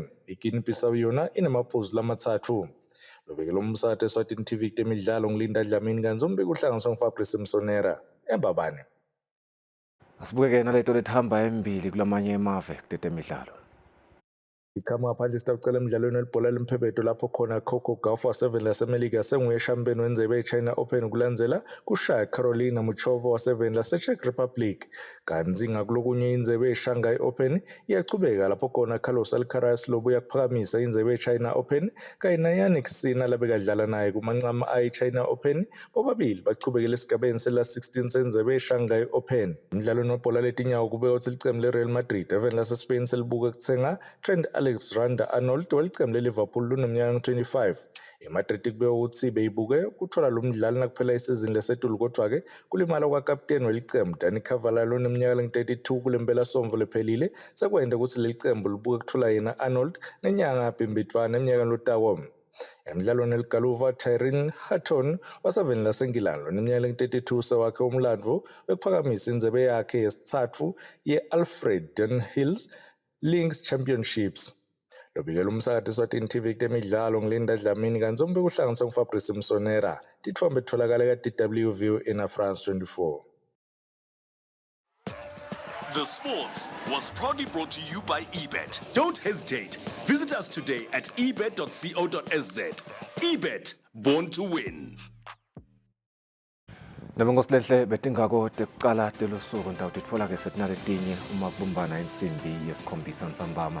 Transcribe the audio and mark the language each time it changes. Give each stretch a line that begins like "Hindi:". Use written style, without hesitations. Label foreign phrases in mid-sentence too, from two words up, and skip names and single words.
Swati: iGuinea-Bissau yona inemaphuzu lamathathu. Lobekela umsakazo eSwatini TV kutemidlalo ngilinda Dlamini kanzi umbiko uhlanganiswa nguFabrice Msonera eMbabane. Asibukeke naleto lethamba embili kulamanye emave kutetemidlalo. Ikhama ngaphandle sitawucela emidlalweni welibhola lemphebedo lapho khona Coco Gauff waseven laseMelika senguye champion wenzebe ye-China Open kulandzela kushaya Carolina Muchova waseven lase-Czech Republic. Kanzi ngakulokunye indzebe ye-Shanghai Open iyachubeka lapho khona Carlos Alcaraz lobuya kuphakamisa indzebe ye-China Open kanye naYannick Sinner labekadlala naye kumancama ayi-China Open bobabili bachubekela esigabeni sela-16 sendzebe ye-Shanghai Open. Umdlalweni webhola letinyawo kube othi licembu le-Real Madrid eveni lase-Spain selibuke kutsenga Trent Alexander-Arnold welicembu le-Liverpool luneminyaka 25. iMadrid kube ukuthi beyibuke kuthola lo mdlali nakuphela isizini lesetulu kodwa-ke kulimala kwakapteni welicembu Dani Carvajal oneminyaka 32 kule mpelasomvo lephelile sekwende ukuthi leli cembu libuke kuthola yena Arnold nenyanga yaphimbidvana eminyakeni lotako. Emidlalweni eligaluva Tyrrell Hatton waseveni laseNgilandi oneminyaka 32 sewakhe umlandvo wekuphakamisa indzebe yakhe yesithathu ye-Alfred Dunhill's Links Championships. Lobikela umsakazo eSwatini TV kutemidlalo ngilinda Dlamini kanzi umbiko uhlanganiswa nguFabrice Msonera. Tithombe titholakala ka-DW ena France 24.
English: The Sports was proudly brought to you by eBet. Don't hesitate. Visit us today at ebet.co.sz. eBet, born to win.
Swati: Nabangosilenhle betingako tekucala telusuku ntawuthi titfola ke setinaletinye uma kubumbana insimbi yesikhombisa nsambama.